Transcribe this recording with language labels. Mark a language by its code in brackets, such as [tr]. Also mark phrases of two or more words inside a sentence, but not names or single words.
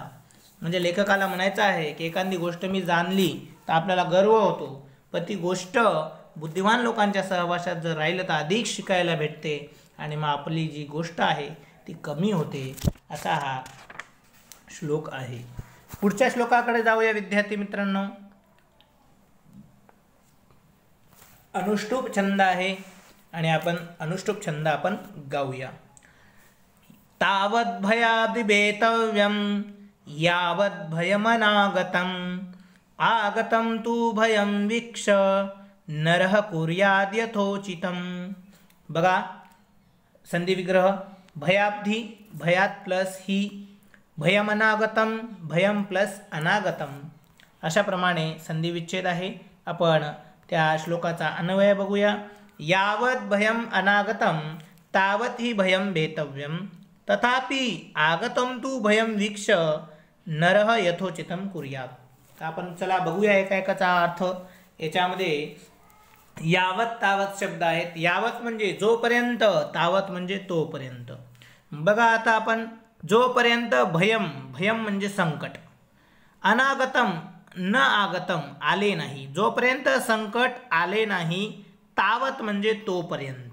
[mr] म्हणजे लेखकाला म्हणायचं आहे की एखादी गोष्ट मी जाणली तर आपल्याला गर्व होतो, पण ती गोष्ट बुद्धिमान लोकांच्या सहवासात जर राहिलं तर अधिक शिकायला भेटते आणि मग आपली जी गोष्ट आहे ती कमी होते. असा हा श्लोक आहे. पुढच्या श्लोकाकडे जाऊया विद्यार्थी मित्रांनो. अनुष्टुप छंद आहे आणि आपण अनुष्टुप छंद आपण गाऊया. [sa] तावद् भयादिभेतव्यं यावद् भयमनागतं आगतं तु भयं वीक्ष नरः कुर्याद् यथोचितं. [mr] बघा संधी विग्रह, भयाब्धी भयात प्लस ही, भयमनागतम भयम प्लस अनागतम, अशाप्रमाणे संधी विच्छेद आहे. आपण त्या श्लोकाचा अन्वय बघूया. [sa] यावत् भयम अनागतम तावत् ही भयम भेतव्यम तथापि आगतम तु भयम वीक्ष नरः यथोचितं कुर्यात्. [mr] तर आपण चला बघूया एका एकाचा अर्थ. याच्यामध्ये यावत तावत शब्द आहेत. यावत म्हणजे जोपर्यंत, तावत म्हणजे तोपर्यंत. बघा आता आपण जोपर्यंत भयम, भयम म्हणजे संकट, [sa] अनागतम न आगतम [mr] आले नाही, जोपर्यंत संकट आले नाही, तावत म्हणजे तोपर्यंत.